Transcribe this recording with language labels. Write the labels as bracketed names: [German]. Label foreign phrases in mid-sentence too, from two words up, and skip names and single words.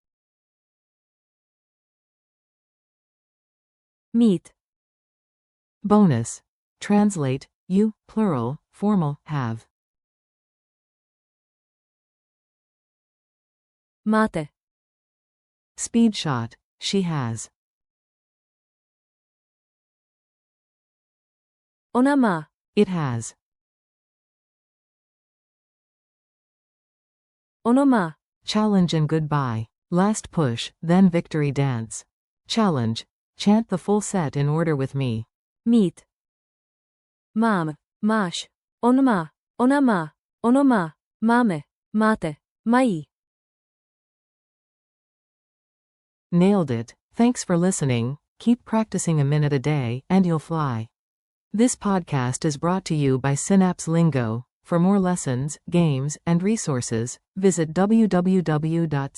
[Czech] Mít. Bonus. [English] Translate, you, plural, formal, have. [Czech] Máte. [English] Speed shot, she has. [Czech] Ona má. [English] It has. [Czech] Ono má. [English] Challenge and goodbye. Last push, then victory dance. Challenge. Chant the full set in order with me. [Czech] Mít. Mám. Máš. On má. Ona má. Ono má. Máme. Máte. Mají. [English] Nailed it. Thanks for listening. Keep practicing a minute a day, and you'll fly. This podcast is brought to you by Synapse Lingo. For more lessons, games, and resources, visit www.synapse-lingo.com.